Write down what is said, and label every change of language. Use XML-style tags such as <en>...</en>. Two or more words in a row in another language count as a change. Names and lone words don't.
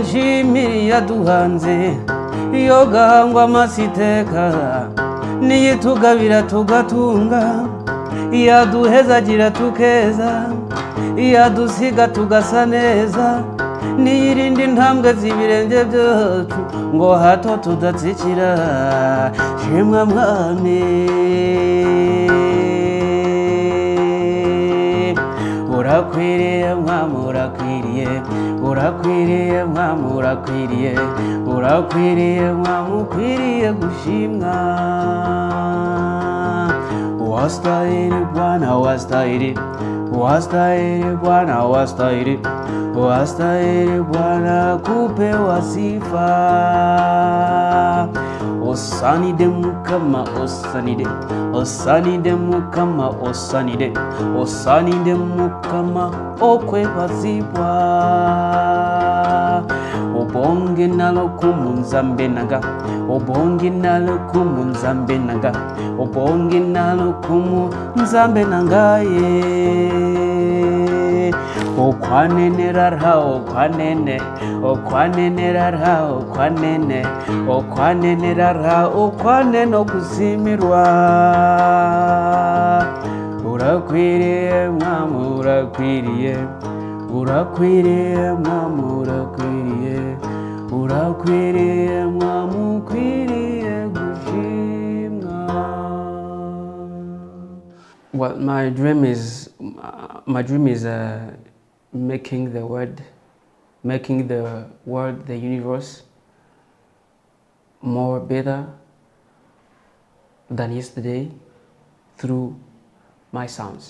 <rw>nshimire yaduhanze iyo gahangwa amasiteka niyitugabira tugatunga iyaduhezagira tukeza iyadusiga tugasa neza niyirinde intambwe z'ibirenge byacu ngo hato tudatsikira shimwa mwami urakwiriye mwami urakwiriye urakwiriye mwami urakwiriye urakwiriye mwami ukwiriye gushimwa</rw> <sw>wastahili Bwana wastahili wastahili Bwana wastahili wastahili Bwana kupewa sifa.</sw> <nyn>Osanide mukama osanide osanide mukama osanide osanide mukama okwebazibwa obonge</nyn> <shr>nalo kumunzambe naga obonge nalo kumunzambe naga obonge nalo kumunzambe nangaye okwanene rarha okwanene okwanene rarha okwanene okwanene rarha okwanene okusimirwa</shr> <rw>urakwiriye mwami urakwiriye urakwiriye mwami urakwiriye urakwiriye mwami ukwiriye gushimwa.</rw> <en>Well, my dream is making the world, the universe more better than yesterday through my sounds.</en>